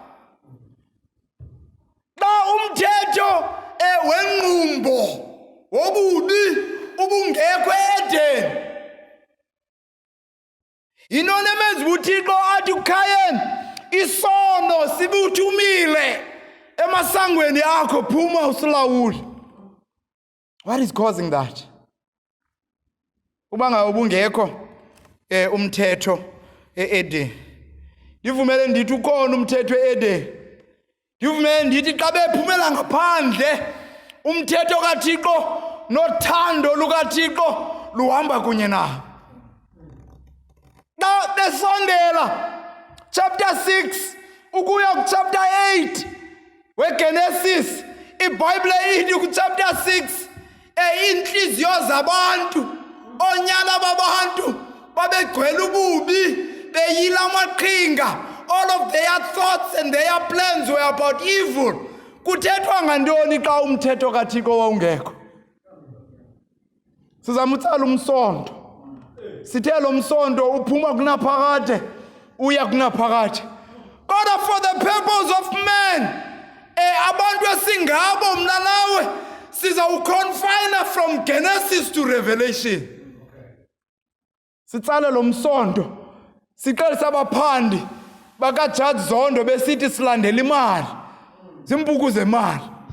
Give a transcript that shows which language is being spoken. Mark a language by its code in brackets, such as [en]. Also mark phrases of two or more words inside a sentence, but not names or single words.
[xh] Xa umthetho wengqumbo wobubi ubungekho eEdeni, yintoni emenza uThixo athi uKhayini isono sibuthumile emasangweni akho, phuma usilawule? [en] What is causing that? [xh] Uba ngabe ubungekho umthetho eEdeni. Ndivumele ndithi ukhona umthetho eEdeni. Ndivumele ndithi xa bephumela ngaphandle umthetho kaThixo nothando lukaThixo luhamba kunye nabo. Xa besondela chapter 6 ukuya kuchapter 8 weGenesis, iBhayibhile ithi kuchapter 6 inhliziyo zabantu, onyala babantu babegcwele ububi, beyila amaqhinga. [en] All of their thoughts and their plans were about evil. [xh] Kuthethwa ngantoni xa umthetho kaThixo wawungekho? Sizamutsala umsondo. Sithe lo msondo uphuma kunaphakade uya kunaphakade. Kodwa [en] for the purpose of man, [xh] abantu esingabo mna nawe sizawuconfine [en] from Genesis to Revelation. [xh] Sitsale lo msondo siqalisa abaphandi bakaJudge Zondo besithi silandela imali, zimpuku zemali.